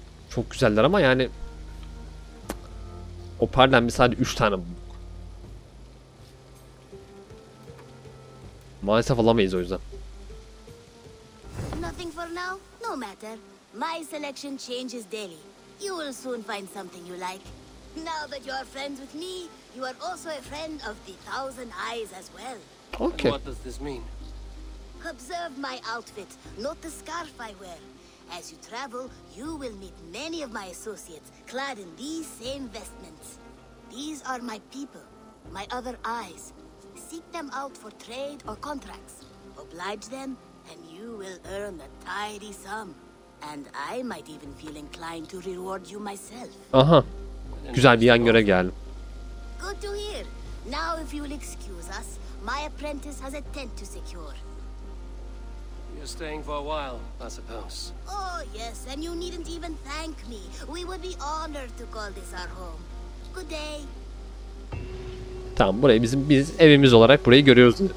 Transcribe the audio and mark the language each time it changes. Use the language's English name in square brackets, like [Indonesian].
[Turkish] Çok güzeller ama yani Opal'den bir sadece 3 tane bulduk. Maalesef alamayız o yüzden. [English] Nothing for now? No matter. My selection changes daily. You will soon find something you like. Now that you are friends with me, you are also a friend of the Thousand Eyes as well. Okay. And what does this mean? Observe my outfit, note the scarf I wear. As you travel, you will meet many of my associates, clad in these same vestments. These are my people, my other eyes. Seek them out for trade or contracts. Oblige them, and you will earn a tidy sum. And I might even feel inclined to reward you myself. Aha. [Turkish] Güzel bir yan göre geldim. [English] Good to hear. Now if you will excuse us, my apprentice has a tent to secure. You're staying for a while, I suppose. Oh yes, and you needn't even thank me. We would be honored to call this our home. Good day. [Turkish] Tamam, burayı biz evimiz olarak burayı görüyoruz dedi.